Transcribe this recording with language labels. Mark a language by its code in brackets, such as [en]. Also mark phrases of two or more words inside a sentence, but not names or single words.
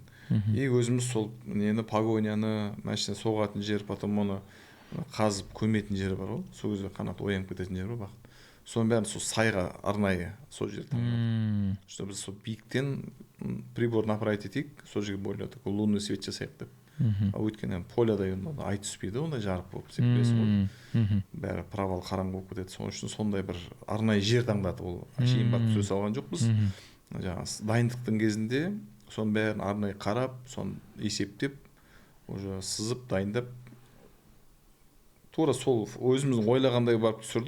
[kk] И өзіміз сол нені погоняны, машина соғатын жер, потом оны қазып көметін жері бар ғой. Сол кезде қанат оянып кететін жер бар. Соның бәрін сол сайға арнайы сол жерде таңдадық. Чтобы біз сол биіктен [ru] прибор направить [kk] етейік, сол жерге [ru] более такой лунный свет [kk] жасайық деп. Өйткені поляда ай түспейді, ондай жарық болып секпесі ғой. Бәрі провал қараңғы болып кетеді. Соның үшін сондай бір арнайы жер таңдады. Ол әшейін барып түсе салған жоқпыз. Жаңағы дайындықтың кезінде соның бәрін арнайы қарап, соны есептеп, уже сызып, дайындап, тура сол өзіміздің ойлағандай барып түсірдік.